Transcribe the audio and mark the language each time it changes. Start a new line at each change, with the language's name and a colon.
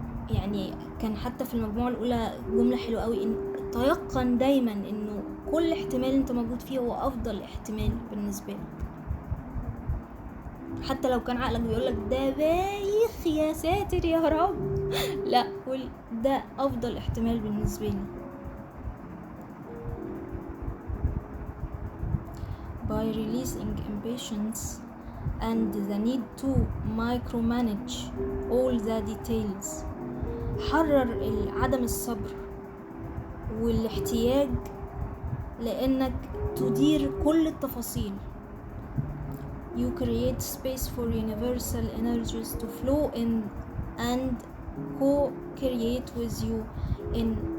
Arabic: يعني كان حتى في المجموعة الأولى جملة حلوة قوي، إن تيقن دايما إنه كل احتمال أنت موجود فيه هو أفضل احتمال بالنسبة لك. حتى لو كان عقلك بيقولك ده بايخ يا ساتر يا رب، لا، قول ده أفضل احتمال بالنسبة لي.
English: By releasing impatience and the need to micromanage all the details.
Arabic: حرر عدم الصبر والاحتياج لأنك تدير كل التفاصيل.
English: You create space for universal energies to flow in and co-create with you in